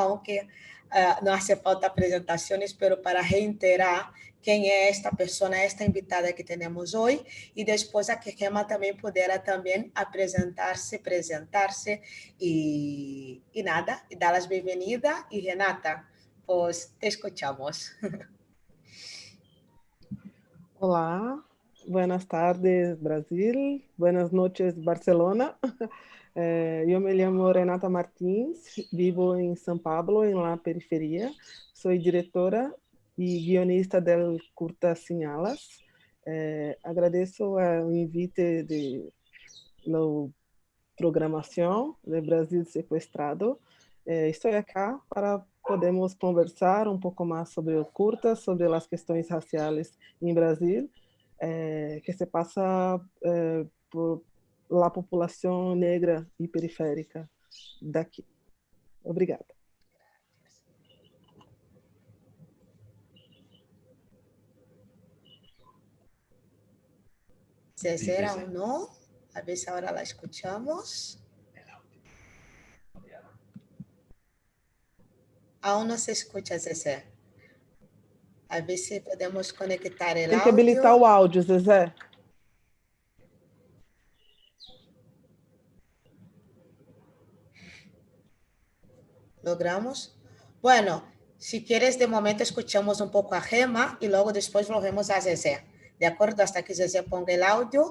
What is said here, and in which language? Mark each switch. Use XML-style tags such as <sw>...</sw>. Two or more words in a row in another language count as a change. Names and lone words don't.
<es>Aunque no hace falta presentaciones, pero para reiterar quién es esta persona, esta invitada que tenemos hoy, y después a que Gemma también pudiera también a presentarse y nada, y dar las bienvenidas. Y Renata, pues te escuchamos. Olá, buenas tardes Brasil, buenas noches Barcelona.</es> <pt>Eu me chamo Renata Martins, vivo em São Paulo, em</pt> <es>la periferia.</es> <pt>Sou diretora e</pt> <es>guionista del</es> <pt>curta Sin Alas. Agradeço o invite</pt> <es>de la</es> <pt>programação de Brasil Sequestrado. Estou aqui para podemos conversar um pouco mais sobre o curta, sobre as questões raciais em Brasil, que se passa</pt> <es>por la</es> <pt>população negra e periférica daqui. Obrigada.</pt> <es>Zezé o no, a ver si ahora la escuchamos. Aún no se escucha, Zezé. A ver si podemos conectar el audio.</es> <pt>Tem que habilitar o áudio, Zezé.</pt> <es>¿Logramos? Bueno, si quieres, de momento escuchamos un poco a Gemma y luego después volvemos a Zezé. ¿De acuerdo? Hasta que Zezé ponga el audio.</es>